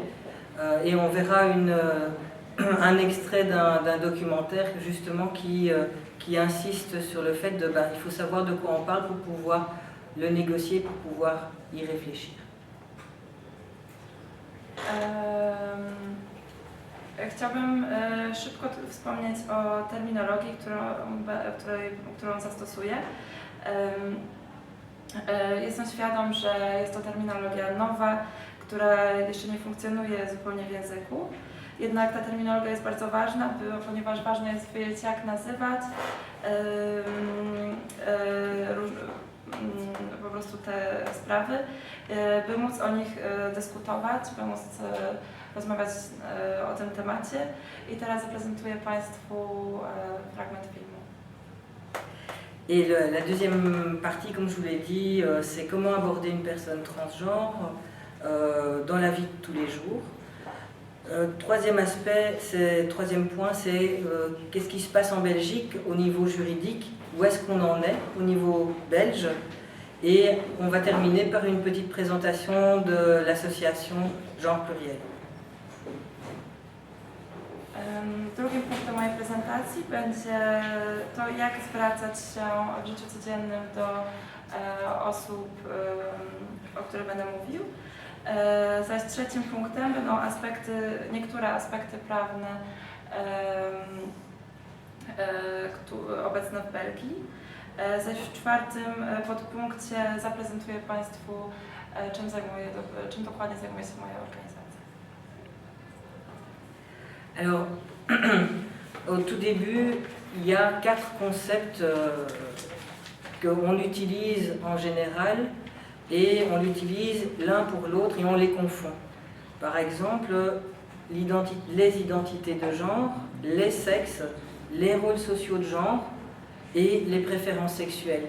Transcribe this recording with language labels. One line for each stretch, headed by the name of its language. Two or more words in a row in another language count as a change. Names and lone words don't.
French: Et on verra un extrait d'un documentaire justement qui insiste sur le fait de il faut savoir de quoi on parle pour pouvoir le négocier, pour pouvoir y réfléchir.
Polish: Chciałabym szybko wspomnieć o terminologii, którą zastosuję. Jestem świadom, że jest to terminologia nowa, która jeszcze nie funkcjonuje zupełnie w języku. Jednak ta terminologia jest bardzo ważna, ponieważ ważne jest wiedzieć, jak nazywać po prostu te sprawy, by móc o nich dyskutować, by móc rozmawiać o tym temacie. I teraz zaprezentuję Państwu fragment filmu.
French: Et la deuxième partie, comme je vous l'ai dit, c'est comment aborder une personne transgenre dans la vie de tous les jours. Troisième point, c'est qu'est-ce qui se passe en Belgique au niveau juridique, où est-ce qu'on en est au niveau belge. Et on va terminer par une petite présentation de l'association Genre Pluriel.
Polish: Drugim punktem mojej prezentacji będzie to, jak zwracać się w życiu codziennym do osób, o których będę mówił. Zaś trzecim punktem będą niektóre aspekty prawne obecne w Belgii. Zaś w czwartym podpunkcie zaprezentuję Państwu, czym dokładnie zajmuje się moja organizacja.
French: Alors, au tout début, il y a 4 concepts qu'on utilise en général et on l'utilise l'un pour l'autre et on les confond. Par exemple, les identités de genre, les sexes, les rôles sociaux de genre et les préférences sexuelles.